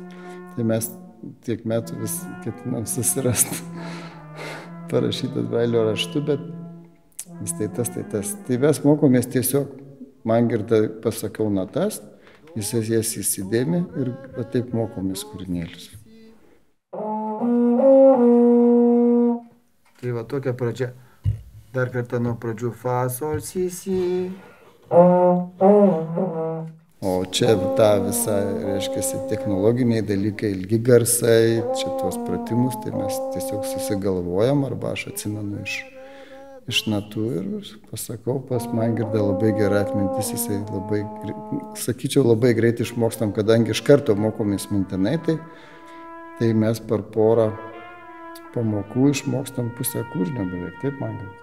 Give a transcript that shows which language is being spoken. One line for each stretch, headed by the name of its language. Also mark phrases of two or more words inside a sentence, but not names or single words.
Lithuanian: Tai mes tiek metų vis ketinam susirasti parašytas brailio raštu, bet vis tai tas. Tai mes mokomės tiesiog, man girda pasakiau natas, jis jas įsidėmė ir taip mokomės kūrinėlius. Tai va tokia pradžia. Dar kartą nuo pradžių fa, sol, si, si. O čia ta visa, reiškia, technologiniai dalykai, ilgi garsai, čia tuos pratimus, tai mes tiesiog susigalvojam, arba aš atsimenu iš natų ir pasakau, pas man girda labai gera atmintis, jisai labai, sakyčiau, labai greit išmokstam, kadangi iš karto mokomės mintinai, tai mes per porą pamokų išmokstam pusę kūrinio beveik, taip man girda.